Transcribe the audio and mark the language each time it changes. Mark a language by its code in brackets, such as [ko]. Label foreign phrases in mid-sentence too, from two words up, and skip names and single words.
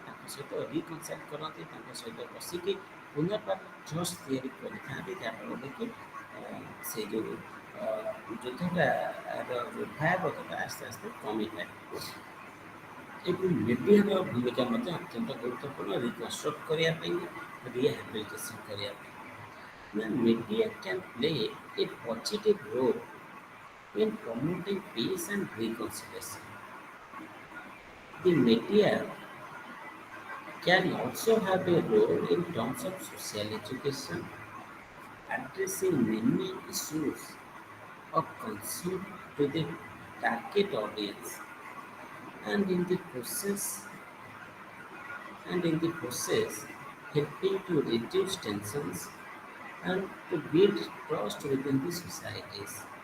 [or] ତାଙ୍କ ସହିତ ରିକନସାଇଲ୍ କରନ୍ତି, ତାଙ୍କ ସହିତ ବସିକି ପୁନର୍ବାର ଟ୍ରଷ୍ଟ ତିଆରି କରିଥାନ୍ତି, ଯାହାଫଳରେ କି ସେ ଯେଉଁ ଯୁଦ୍ଧଟାର ଯେଉଁ ଭୟାବହତା ଆସ୍ତେ ଆସ୍ତେ କମିଥାଏ। ଏବଂ ମିଡ଼ିଆର ଭୂମିକା ମଧ୍ୟ ଅତ୍ୟନ୍ତ ଗୁରୁତ୍ୱପୂର୍ଣ୍ଣ ରିକନଷ୍ଟ୍ରକ୍ଟ କରିବା ପାଇଁ, ରିହାବିଲିଟେସନ୍ କରିବା ପାଇଁ। [en] ନା media can play a positive role in promoting peace and reconciliation. The media can also have a role in terms of social education, addressing many issues of concern to the target audience, and in the process helping to reduce tensions and to build trust within the societies.